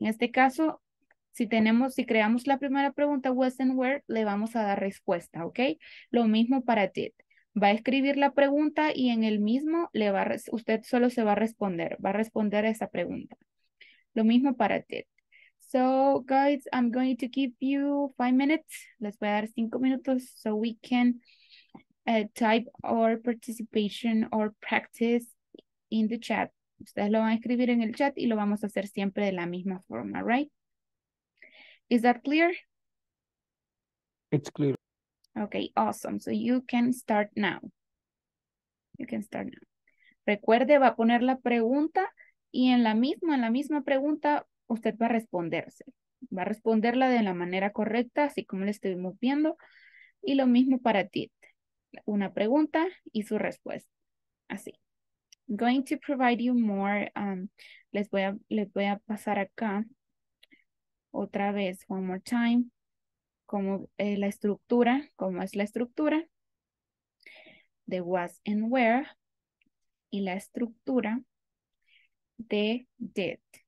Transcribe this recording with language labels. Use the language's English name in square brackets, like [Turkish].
[Spanish] En este caso, si creamos la primera pregunta, was and where, le vamos a dar respuesta, ¿ok? Lo mismo para did. Va a escribir la pregunta y en el mismo usted solo se va a responder a esa pregunta. Lo mismo para did. [English] So, guys, I'm going to give you 5 minutes. [Spanish] Les voy a dar 5 minutos [English] so we can type our participation or practice in the chat. [Spanish] Ustedes lo van a escribir en el chat y lo vamos a hacer siempre de la misma forma, right? [English] Is that clear? It's clear. Okay, awesome. So you can start now. You can start now. [Spanish] Recuerde, va a poner la pregunta y en la misma pregunta usted va a responderse. Va a responderla de la manera correcta, así como le estuvimos viendo. Y lo mismo para ti. Una pregunta y su respuesta. Así. [English] I'm going to provide you more. [Spanish] Les voy a pasar acá otra vez, [English] one more time, [Spanish] como la estructura, cómo es la estructura de was and where y la estructura de did.